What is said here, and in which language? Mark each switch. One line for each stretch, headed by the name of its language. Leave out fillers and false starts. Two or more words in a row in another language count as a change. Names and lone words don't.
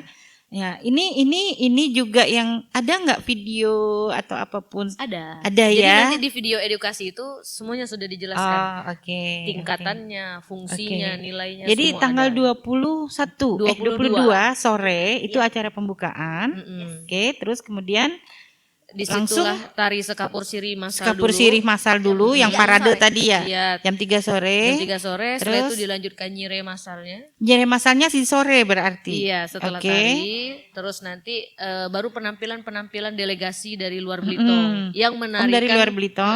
Indonesian: Ya, ini juga yang ada nggak video atau apapun? Ada. Ada Jadi ya. nanti di video edukasi itu semuanya sudah dijelaskan. Oh, oke. Tingkatannya, fungsinya, Oke. nilainya Jadi semua tanggal ada. 22 sore itu acara pembukaan. Oke, terus kemudian Disitulah tari sekapur siri masal Sekapur dulu. sirih masal dulu yang parade tadi ya. Iya, Jam 3 sore. jam 3 sore, setelah Terus? itu dilanjutkan nyire masalnya. Jadi masalnya si sore berarti. Iya, setelah Oke. tari, terus nanti baru penampilan delegasi dari luar Belitung yang menarikan dari luar Belitung.